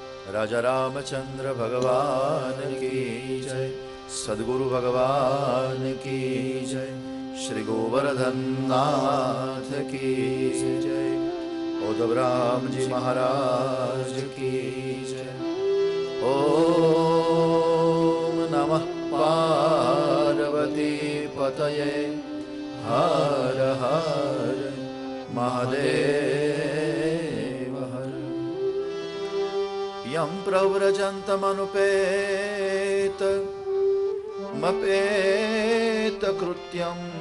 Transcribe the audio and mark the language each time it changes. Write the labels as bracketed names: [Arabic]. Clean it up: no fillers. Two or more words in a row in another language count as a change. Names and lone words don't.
[Hindi] राजा रामचंद्र भगवान की जय, सद्गुरु भगवान की जय, श्री गोवर्धन नाथ की जय, उद्धव राम जी महाराज की जय। [Sanskrit] ओम नमः पार्वती पतये, हर हर महादेव हर। यं प्रव्रजन्तमनुपेत मपेत कृत्यं